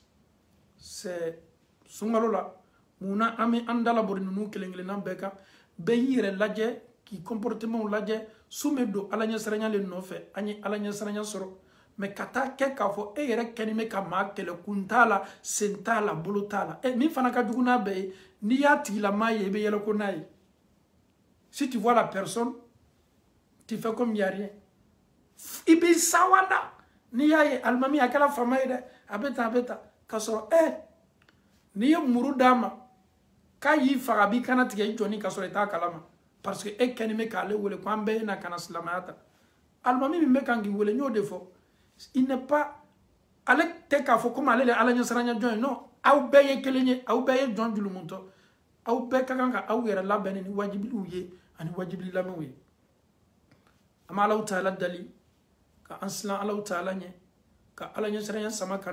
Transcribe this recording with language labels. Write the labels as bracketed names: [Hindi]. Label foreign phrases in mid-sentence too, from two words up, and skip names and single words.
[Bambara] c'est sunkalo la munna an bɛ an dalabɔ ninnu kelen kelenna bɛɛ kan bɛɛ y'i yɛrɛ lajɛ k'i comportement lajɛ su bɛ don ala ɲɛsiranya le nɔfɛ an ye ala ɲɛsiranya sɔrɔ mais ka taa kɛ k'a fɔ e yɛrɛ kɛlen bɛ ka maa kɛlɛ kun t'a la sen t'a la bolo t'a la min fana ka jugu n'a bɛɛ ye n'i y'a tigilamaa ye i bɛ yɛlɛ ko n'a ye [French] si tu vois la personne tu fais comme il y a rien [Bambara] i b'i sawanda n'i y'a ye alimami a kɛra faama ye dɛ a bɛ tan k'a sɔrɔ n'i ye muru d'a ma k'a y'i faga a b'i kana tigɛ i jɔni k'a sɔrɔ i t'a kalama [French] parce que [Bambara] e kɛlen bɛ k'ale wele ko an bɛɛ ye na ka na silamɛya ta alimami min bɛ kan k'i wele n y'o de fɔ il [French] n'est pas [Bambara] ale tɛ k'a fɔ komi ale de ye ala ɲɛsiranya jɔn ye non aw bɛɛ ye kelen ye aw bɛɛ ye jɔn julumutɔ aw bɛɛ ka kan ka aw yɛrɛ labɛn ni wajibiliw ye ani wajibili lamɛnw ye an bɛ Alahu Taala dali ka an silan Alahu Taala ɲɛ ka ala ɲɛsiranya sama ka